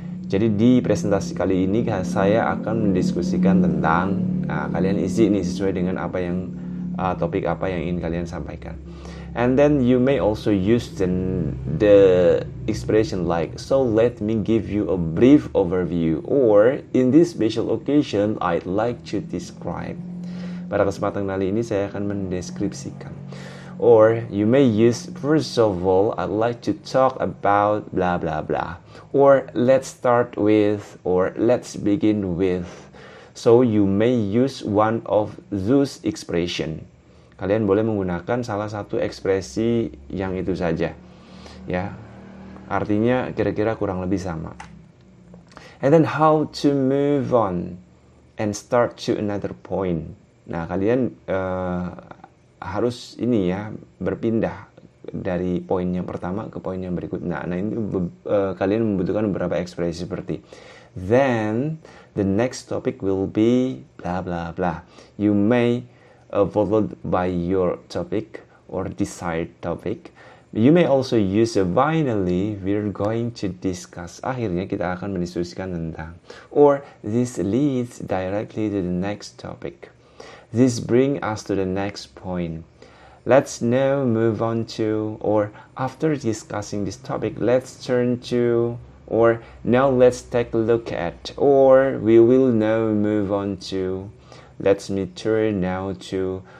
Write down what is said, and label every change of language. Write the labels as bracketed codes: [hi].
[id] Jadi di presentasi kali ini saya akan mendiskusikan tentang kalian isi ini sesuai dengan apa yang topik apa yang ingin kalian sampaikan. [en] And then you may also use the expression like, so let me give you a brief overview, or in this special occasion I'd like to describe. [id] Pada kesempatan kali ini saya akan mendeskripsikan. [en] Or you may use, first of all I'd like to talk about blah blah blah, or let's start with, or let's begin with. So you may use one of those expression. [id] Kalian boleh menggunakan salah satu ekspresi yang itu saja. Ya. Artinya kira-kira kurang lebih sama. [en] And then how to move on and start to another point. [id] Nah, kalian harus ini ya, berpindah dari poin yang pertama ke poin yang berikutnya. Nah, ini kalian membutuhkan beberapa ekspresi seperti [en] then the next topic will be blah blah blah. You may followed by your topic or desired topic. You may also use a finally we're going to discuss. [id] Akhirnya kita akan mendiskusikan tentang. [en] Or this leads directly to the next topic. This brings us to the next point. Let's now move on to, or after discussing this topic, let's turn to, or now let's take a look at, or we will now move on to, let me turn now to.